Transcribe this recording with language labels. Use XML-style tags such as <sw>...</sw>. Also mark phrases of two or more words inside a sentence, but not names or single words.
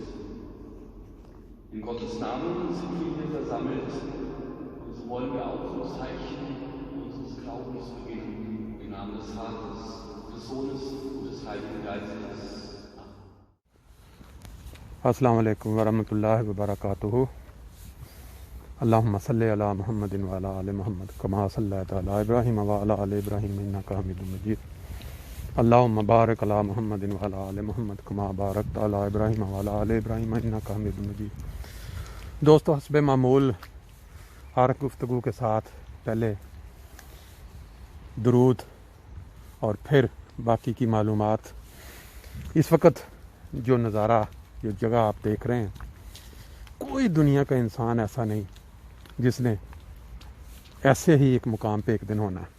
<de>In Gottes Namen sind wir hier versammelt und so wollen wir auch zum Zeichen unseres Glaubens beginnen, im Namen des Vaters, des Sohnes und des Heiligen Geistes.</de> <ar>السلام عليكم ورحمة الله وبركاته. اللهم صل على محمد وعلى آل محمد كما صليت على إبراهيم وعلى آل إبراهيم إنك حميد مجيد. اللهم بارك على محمد وعلى آل محمد كما باركت على إبراهيم وعلى آل إبراهيم إنك حميد مجيد.</ar> <ur>دوستوں، حسبِ معمول ہر گفتگو کے ساتھ پہلے درود اور پھر باقی کی معلومات. اس وقت جو نظارہ، جو جگہ آپ دیکھ رہے ہیں، کوئی دنیا کا انسان ایسا نہیں جس نے ایسے ہی ایک مقام پہ ایک دن ہونا ہے.</ur>